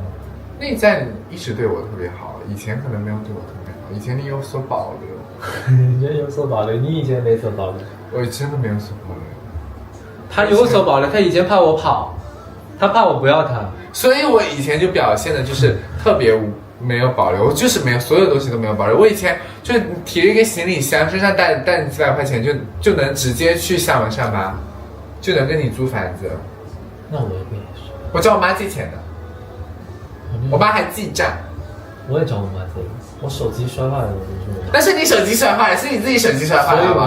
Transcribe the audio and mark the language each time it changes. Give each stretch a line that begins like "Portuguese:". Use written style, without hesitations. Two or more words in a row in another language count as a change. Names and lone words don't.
Chinese: 內在一直對我特別好，以前可能沒有對我特別好，以前你有所保留。你有所保留，你以前沒所保留。我真的沒有所保留。他有所保留，他以前怕我跑，他怕我不要他，所以我以前就表現的就是特別沒有保留，我就是沒有，所有東西都沒有保留。我以前就提了一個行李箱，身上帶你幾百塊錢就能直接去廈門上班，就能跟你租房子。那我也跟你說，我找我媽借錢的，我媽還記賬。我也找我媽借，我手機摔壞了，我就說。但是你手機摔壞了，是你自己手機摔壞了吧？